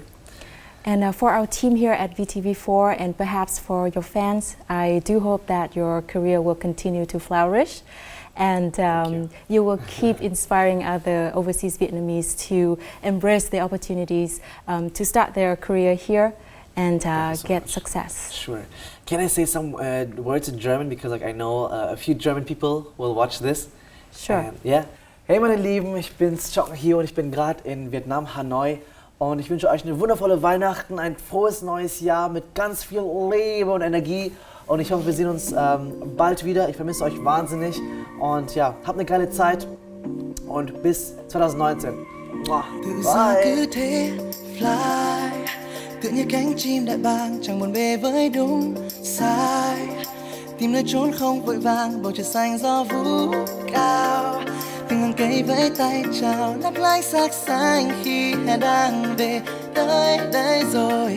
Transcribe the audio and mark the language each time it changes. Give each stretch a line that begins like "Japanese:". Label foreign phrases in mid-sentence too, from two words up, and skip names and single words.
English: And for our team here at VTV4 and perhaps for your fans, I do hope that your career will continue to flourish and you will keep inspiring other overseas Vietnamese to embrace the opportunities to start their career here and get success. Sure. Can I say some words in German? Because I know a few German people will watch this. Sure. And, yeah.
German: Hey meine Lieben, ich bin's Trọng Hiếu und ich bin gerade in Vietnam, Hanoi. Und ich wünsche euch eine wundervolle Weihnachten, ein frohes neues Jahr mit ganz viel Leben und Energie. Und ich hoffe, wir sehen uns bald wieder. Ich vermisse euch wahnsinnig. Und ja, habt eine geile Zeit. Und bis 2019. Bye.
Vietnamese: Tựa như cánh chim đại bàng chẳng buồn bề với đúng sai, tìm nơi trốn không vội vàng, bầu trời xanh gió vũ cao, từng hàng cây vẫy tay chào lấp lánh sắc xanh khi hè đang về tới đây rồi.